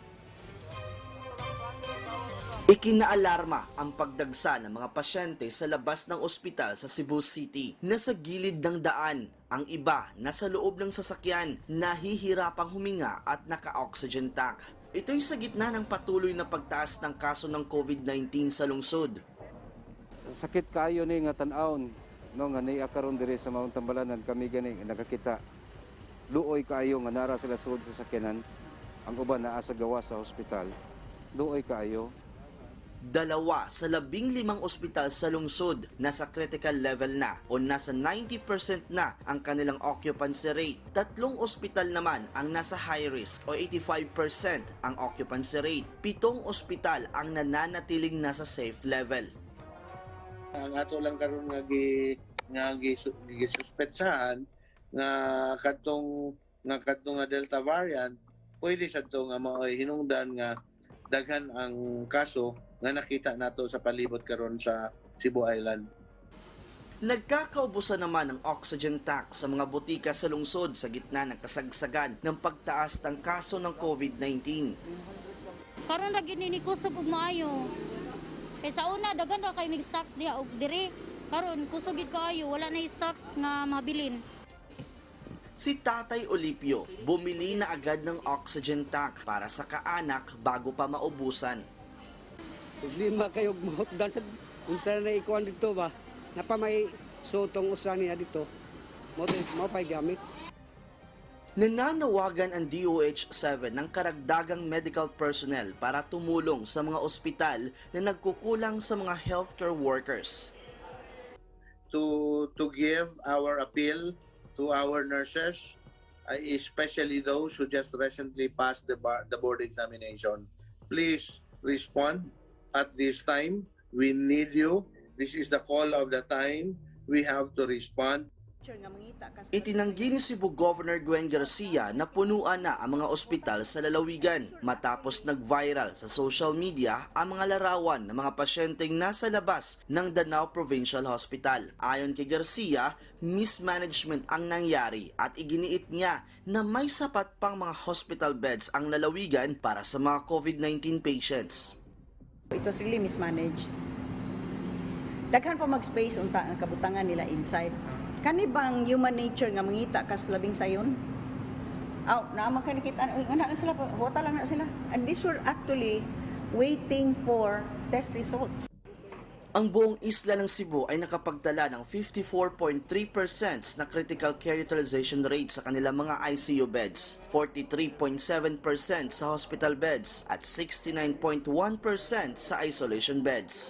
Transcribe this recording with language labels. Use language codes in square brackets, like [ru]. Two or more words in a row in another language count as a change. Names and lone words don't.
[tl] Ikinaalarma ang pagdagsa ng mga pasyente sa labas ng ospital sa Cebu City. Nasa gilid ng daan, ang iba nasa loob ng sasakyan, nahihirapang huminga at naka-oxygen tank. Ito'y sa gitna ng patuloy na pagtaas ng kaso ng COVID-19 sa lungsod. [ceb] Sakit kayo ni nga tan-aon, no, nga niya karon diri sa Mount Tambalanan, kami gani nakakita. Luoy kayo nga nara sila sulod sa sakyanan, ang uban naa sa gawa sa ospital. Luoy kayo. [tl] 2 sa 15 ospital sa lungsod nasa [en] critical level [tl] na o nasa 90% na ang kanilang [en] occupancy rate. [tl] 3 ospital naman ang nasa [en] high risk [tl] o 85% ang [en] occupancy rate. [tl] 7 ospital ang nananatiling nasa [en] safe level. [ceb] Ang ato lang karon nga gisuspetsahan nga kadtong Delta variant, pwede sa to nga hinungdan nga daghan ang kaso nga nakita nato sa palibot karon sa Cebu Island. [tl] Nagkakaubusan naman ng oxygen tank sa mga butika sa lungsod sa gitna ng kasagsagan ng pagtaas ng kaso ng COVID-19. [ceb] Karon ra gid ni kusog og maayo. Kay sa una daghan ra kay mig stocks diha og dire. Karon kusog gid kaayo, wala na stocks nga mabilin. [tl] Si Tatay Olipio bumili na agad ng oxygen tank para sa kaanak bago pa maubusan. [ceb] Problema kayo mahutdan sa unsa na ikuan dito ba? Napa may sutong usa niya dito. Mo pay gamit. [tl] Nananawagan ang DOH-7 ng karagdagang [en] medical personnel [tl] para tumulong sa mga ospital na nagkukulang sa mga [en] healthcare workers. To give our appeal to our nurses, especially those who just recently passed the board examination. Please respond at this time. We need you. This is the call of the time. We have to respond. [tl] Itinanggi ni Cebu Governor Gwen Garcia na punuan na ang mga ospital sa lalawigan matapos nag-viral sa [en] social media [tl] ang mga larawan ng mga pasyenteng nasa labas ng Danao Provincial Hospital. Ayon kay Garcia, mismanagement ang nangyari at iginiit niya na may sapat pang mga [en] hospital beds [tl] ang lalawigan para sa mga [en] COVID-19 patients. It was really mismanaged. [ceb] Daghan pa mag-space unta ang kabutangan nila inside. Kani bang [en] human nature [ceb] nga mangita kas labing sayon? Na makikita na sila, bota lang na sila. [en] And these were actually waiting for test results. [tl] Ang buong isla ng Cebu ay nakapagtala ng 54.3% na [en] critical care utilization rate [tl] sa kanilang mga [en] ICU beds, [tl] 43.7% sa [en] hospital beds [tl] at 69.1% sa [en] isolation beds.